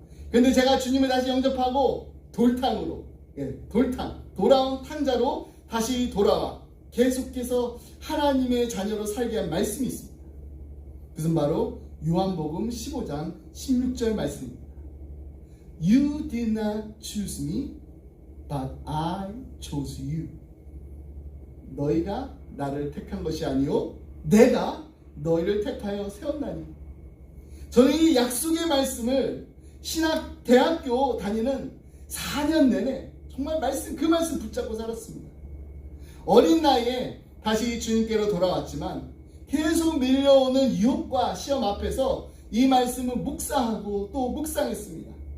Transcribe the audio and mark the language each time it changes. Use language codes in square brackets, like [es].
[ko] 그런데 제가 주님을 다시 영접하고 돌탕으로, 돌아온 탕자로 다시 돌아와 계속해서 하나님의 자녀로 살게 한 말씀이 있습니다. 그것은 바로 요한복음 15장 16절 말씀입니다. [en] You did not choose me, but I chose you. [ko] 너희가 나를 택한 것이 아니요 내가 너희를 택하여 세웠나니. 저는 이 약속의 말씀을 대학교 다니는 4년 내내 정말 그 말씀 붙잡고 살았습니다. 어린 나이에 다시 주님께로 돌아왔지만 계속 밀려오는 유혹과 시험 앞에서 이 말씀을 묵상하고 또 묵상했습니다.